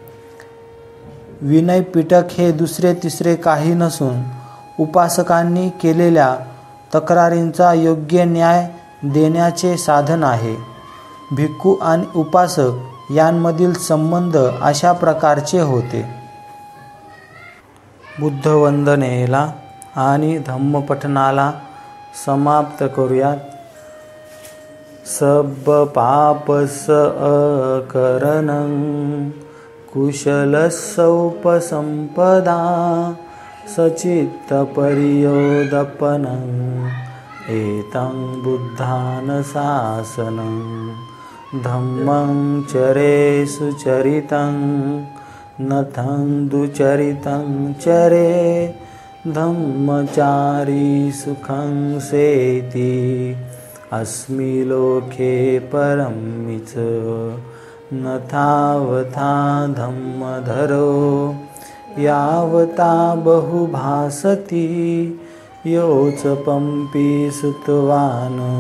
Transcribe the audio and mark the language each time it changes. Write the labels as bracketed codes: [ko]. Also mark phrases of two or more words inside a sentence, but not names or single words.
[mr] विनयपिटक हे दुसरे तिसरे काही नसून उपासकांनी केलेल्या तक्रारींचा योग्य न्याय देण्याचे साधन आहे. भिक्खू आणि उपासक यांमधील संबंध अशा प्रकारचे होते. बुद्धवंदनेला आणि धम्मपठनाला समाप्त करूयात. [pi] सब पापस अकरणं कुशलस्य उपसंपदा सचित्तपर्योदपनं एतं बुद्धानुशासनं धम्मं चरे सुचरितं नथं दुचरितं चरे धम्मचारी सुखं सेति अस्मि लोके परमिच न तावता धम्मधरो यावता बहुभासति योच पंपि सुतवान्